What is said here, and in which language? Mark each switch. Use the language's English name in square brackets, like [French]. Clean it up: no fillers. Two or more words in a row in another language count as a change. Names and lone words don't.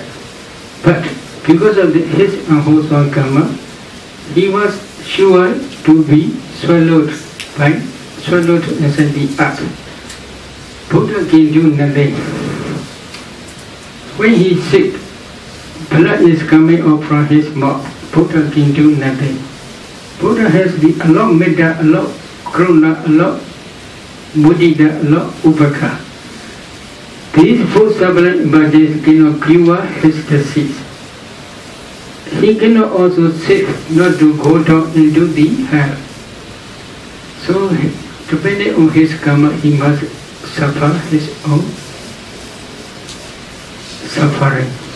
[English] But because of his unwholesome karma, he was sure to be swallowed inside the earth. Buddha can do nothing. When he is sick, blood is coming out from his mouth. Buddha can do nothing. Buddha has the [Pali] alok metta, alok karuna, alok mudita, alok upekha. [English] These 4 sublime bodies cannot cure his disease. He cannot also save not to go down into the hell. So, depending on his karma, he must suffer his own suffering.